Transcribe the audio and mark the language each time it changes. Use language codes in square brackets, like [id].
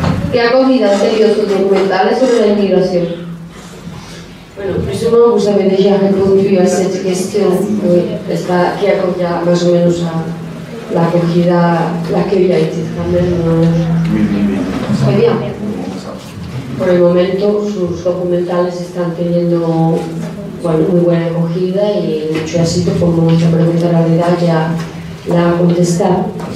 [es] ¿Qué acogida han tenido sus documentales sobre la inmigración? [fr] Bueno, plus ou moins, vous avez déjà répondu à cette question. Oui, qui [es] acogida más o menos a la acogida, [fr] l'accueil a été quand même très bien. [es] Por el momento, sus documentales están teniendo muy buena acogida y mucho éxito, como esta pregunta en realidad ya la ha contestado.